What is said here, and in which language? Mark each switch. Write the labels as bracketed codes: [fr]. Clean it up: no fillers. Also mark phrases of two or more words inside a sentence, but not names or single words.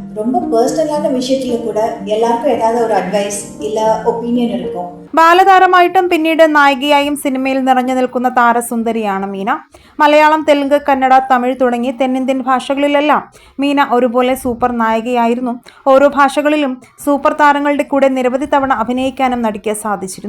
[ta] ரொம்ப பர்சனலான விஷயத்துல கூட எல்லாருக்கும் ஏதாவது ஒரு அட்வைஸ் இல்ல ஒப்பீனியன் இருக்கும். [ml] ബാലതാരമായിട്ടും പിന്നീട് നായികയായും സിനിമയിൽ നിറഞ്ഞു നിൽക്കുന്ന താരസുന്ദരിയാണ് മീന. മലയാളം, തെലുങ്ക്, കന്നഡ, തമിഴ് തുടങ്ങി തെന്നിന്ത്യൻ ഭാഷകളിലെല്ലാം മീന ഒരുപോലെ സൂപ്പർ നായികയായിരുന്നു. ഓരോ ഭാഷകളിലും സൂപ്പർ താരങ്ങളുടെ കൂടെ നിരവധി തവണ അഭിനയിക്കാനും നടിക്ക് സാധിച്ചിരുന്നു.